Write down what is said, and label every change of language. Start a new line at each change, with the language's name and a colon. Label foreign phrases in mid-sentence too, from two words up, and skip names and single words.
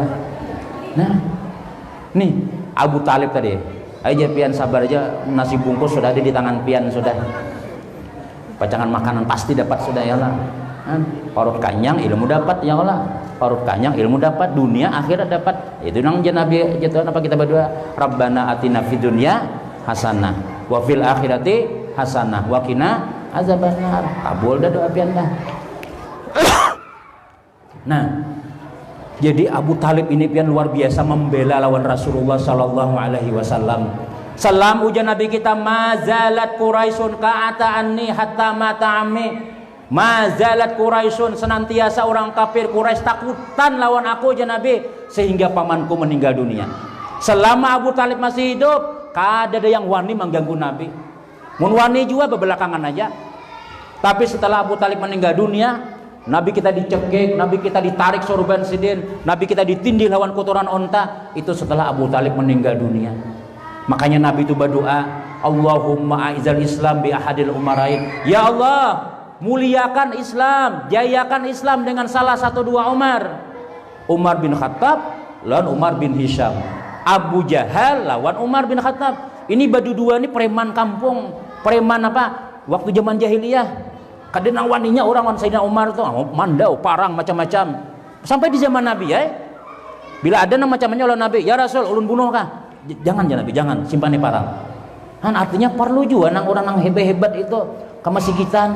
Banjar: Nah, nih Abu Talib tadi. Aja pian sabar aja, nasi bungkus sudah ada di tangan pian sudah. Pacangan makanan pasti dapat sudah
Arabic: يا الله.
Banjar: Parut kanyang ilmu dapat
Arabic: يا الله.
Banjar: Parut kanyang ilmu dapat, dunia akhirat dapat. Itu nang Nabi jatuh apa kita berdoa,
Arabic: ربنا آتنا في الدنيا حسنة وفي الآخرة حسنة وقنا عذاب النار.
Banjar: Kabul dah doa pian dah. Nah, jadi Abu Talib ini pian luar biasa membela lawan Rasulullah
Arabic: صلى الله عليه وسلم.
Banjar: Salam ujian Nabi kita,
Arabic: ما زالت قريش كاعة عني حتى مات عمي. ما زالت قريش,
Banjar: senantiasa orang kafir Quraisy takutan lawan aku ujian Nabi sehingga pamanku meninggal dunia. Selama Abu Talib masih hidup, kada ada yang wani mengganggu Nabi. Mun wani juga bebelakangan aja. Tapi setelah Abu Talib meninggal dunia, Nabi kita dicekik, Nabi kita ditarik sorban sidin, Nabi kita ditindih lawan kotoran onta. Itu setelah Abu Talib meninggal dunia. Makanya Nabi itu berdoa,
Arabic: اللهم أعز الإسلام بأحد العمرين. يا الله,
Banjar: muliakan Islam, jayakan Islam dengan salah satu dua Umar. Umar bin Khattab lawan Umar bin Hisham. Abu Jahal lawan Umar bin Khattab. Ini badu dua ini preman kampung, preman apa? Waktu zaman jahiliyah. Kadang waninya orang Sayyidina Umar tuh mandau, parang macam-macam. Sampai di zaman Nabi ya. Bila ada nama macamnya oleh Nabi,
Arabic: يا رسول
Banjar: ulun bunuh kah? Jangan
Arabic: يا نبي,
Banjar: jangan simpan di parang. Kan artinya perlu juga nang orang nang hebat-hebat itu kamasigitan.